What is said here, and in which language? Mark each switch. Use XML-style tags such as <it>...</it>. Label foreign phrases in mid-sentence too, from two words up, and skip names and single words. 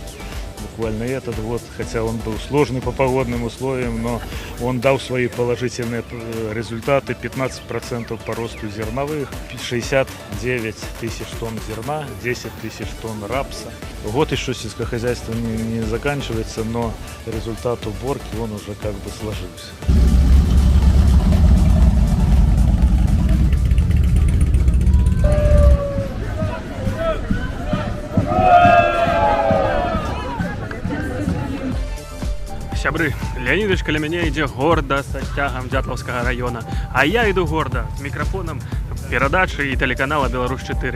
<ru>Буквально этот год, хотя он был сложный по погодным условиям, но он дал свои положительные результаты. 15% по росту зерновых, 69 тысяч тонн зерна, 10 тысяч тонн рапса. Год еще сельскохозяйство не заканчивается, но результат уборки он уже как бы сложился.</ru> <be>Сябры, Леонидович каля мяне ідзе горда са сцягам Дятловскага района, а я іду горда з мікрафонам перадачы і тэлеканала «Беларусь-4».</be>